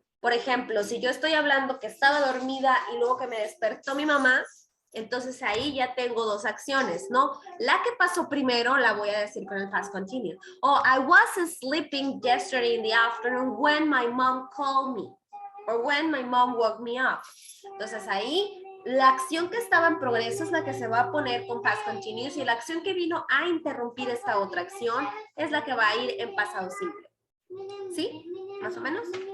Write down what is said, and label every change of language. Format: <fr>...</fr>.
<es>Por ejemplo, si yo estoy hablando que estaba dormida y luego que me despertó mi mamá, entonces ahí ya tengo dos acciones, ¿no? La que pasó primero la voy a decir con el past continuous.</es> <en>Oh, I was sleeping yesterday in the afternoon when my mom called me. Or when my mom woke me up.</en> <es>Entonces ahí la acción que estaba en progreso es la que se va a poner con past continuous y la acción que vino a interrumpir esta otra acción es la que va a ir en pasado simple. ¿Sí? ¿Más o menos?</es>